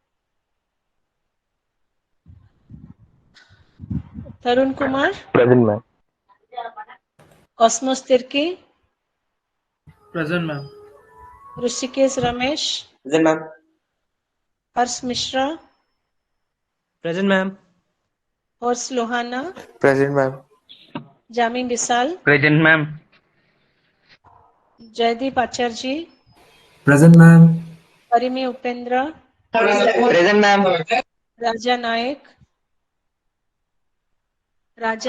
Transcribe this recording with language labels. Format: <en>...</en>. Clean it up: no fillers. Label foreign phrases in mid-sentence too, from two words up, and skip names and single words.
<en>Tarun Kumar, Present, ma'am. Cosmos Tirki, Present, ma'am. Rishikesh Ramesh, Then, ma'am. Harsh Mishra, Present, ma'am. Horst Lohana, Present, ma'am. Jami Bisal, Present, ma'am. Jaideep Acharji, Present, ma'am. Parimi Upendra, Present, ma'am. Raja Naik, Raja</en>